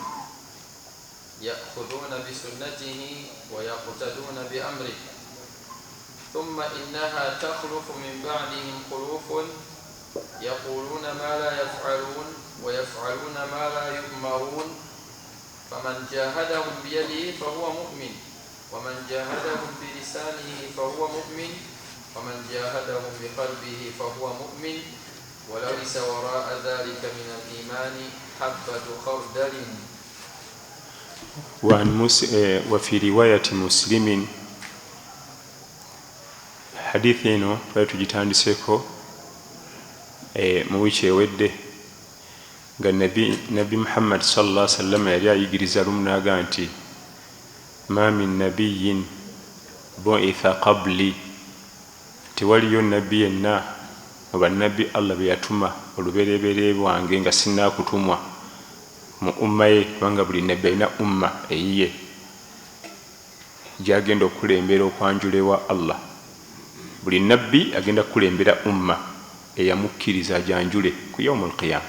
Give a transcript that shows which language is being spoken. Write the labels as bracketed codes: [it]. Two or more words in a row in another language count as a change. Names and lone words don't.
[ar] يأخذون بسنته ويقتدون بأمره ثم إنها تخلف من بعدهم خلوف يقولون ما لا يفعلون ويفعلون ما لا يؤمرون فمن جاهدهم بيده فهو مؤمن ومن جاهدهم بلسانه فهو مؤمن ومن جاهدهم بقلبه فهو مؤمن وليس وراء ذلك من الإيمان حبة خردل. وفي رواية مسلم [lg] hadithi eno twali tugitandiseko mu wiiki ewedde nga Nabi Muhammad [ar] صلى الله عليه وسلم [lg] yali ayigiriza lumu n'aga nti [ar] ما من نبي بعث قبلي, [lg] tewaliyo nabbi yenna mu bannabbi Allah be yatuma olubereberye bwange nga sinnakutumwa mu umma ye, kubanga buli nabbi alina umma eyiye gyagenda okulembera okwanjula ewa Allah. Buli nabbi agenda kulembera umma eyamukkiriza ajanjule ku [ar] يوم القيامة.